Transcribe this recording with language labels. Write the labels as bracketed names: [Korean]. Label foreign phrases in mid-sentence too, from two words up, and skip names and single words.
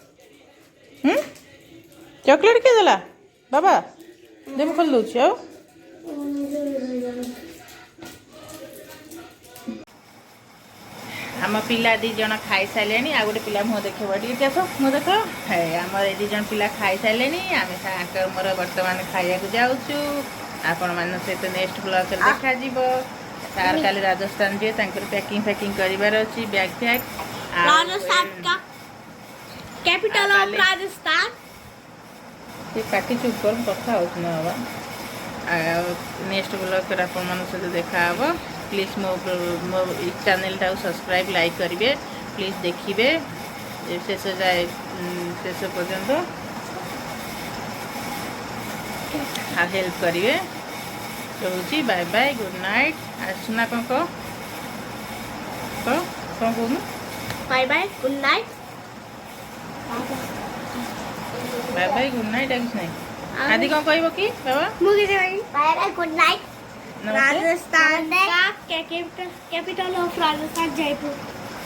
[Odia] ଚକୋଲେଟ୍ କିଏ ଦେଲା ବାବା ଦେ ମୁଁ ଖୋଲି ଦେଉଛି ଆଉ ଆମ ପିଲା 2 ଜଣ ଖାଇସାରିଲେଣି ଆଉ ଗୋଟେ ପିଲା ମୁହଁ ଦେଖେଇବ ଟିକେ ଆସ ମୁହଁ ଦେଖ ଆମର ଏ 2 ଜଣ ପିଲା ଖାଇସାରିଲେଣି ଆମେ ତାଙ୍କ ମୋର ବର୍ତ୍ତମାନ ଖାଇବାକୁ ଯାଉଛୁ ଆପଣମାନଙ୍କ ସହିତ [English] next vlog [Odia] ଦେଖାଯିବ ସାର୍ କାଲି ରାଜସ୍ଥାନ ଯିବେ ତାଙ୍କର ପ୍ୟାକିଂ କରିବାର ଅଛି ବ୍ୟାଗ୍ ଫ୍ୟାଗ୍ [Hindi] राजस्थान का [English] capital of Rajasthan [Odia] ସେ ପାଟି ଚୁପ୍ କର କଥା ହେଉଛି ନା ବାବା ଆଉ [English] next vlog [Odia] ଆପଣମାନଙ୍କ ସହିତ ଦେଖାହେବ ପ୍ଲିଜ୍ ମୋ ଚ୍ୟାନେଲଟାକୁ ସବସ୍କ୍ରାଇବ୍ ଲାଇକ୍ କରିବେ ପ୍ଲିଜ୍ ଦେଖିବେ ଶେଷ ପର୍ଯ୍ୟନ୍ତ ଆଉ ହେଲ୍ପ କରିବେ ରହୁଛି [English] bye bye good night [Odia] ଆସୁନା କ'ଣ କହୁନୁ [English] bye bye good night bye bye good night [Odia] ଆଉ କିଛି ନାହିଁ ଆଦି କ'ଣ କହିବ କି ବାବା [English] मुझे bye bye good night [Hindi] नमस्ते। राजस्थान का [English] capital of Rajasthan Jaipur